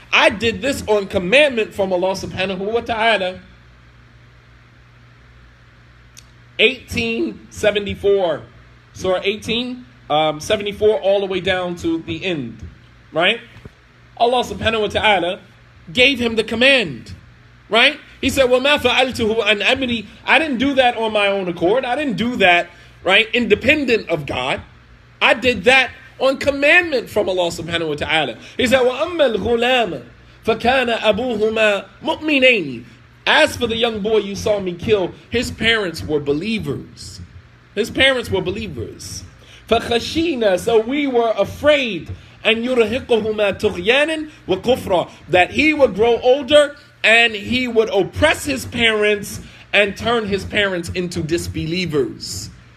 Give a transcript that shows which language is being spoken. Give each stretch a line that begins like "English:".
English: I did this on commandment from Allah subhanahu wa ta'ala. 1874. Surah 1874 all the way down to the end. Right? Allah subhanahu wa ta'ala gave him the command. Right? He said,
Arabic: وَمَا فَعَلْتُهُ عَنْ أَمْرِي.
English: I didn't do that on my own accord. I didn't do that, right, independent of God. I did that on commandment from Allah subhanahu wa ta'ala. He said,
Arabic: وَأَمَّا الْغُلَامَ فَكَانَ أَبُوهُمَا مُؤْمِنَيْنِ.
English: As for the young boy you saw me kill, his parents were believers. His parents were believers.
Arabic: فَخَشِينَا.
English: So we were afraid,
Arabic: أَن يُرْهِقَهُمَا طُغْيَانًا وَكُفْرًا.
English: That he would grow older and he would oppress his parents and turn his parents into disbelievers.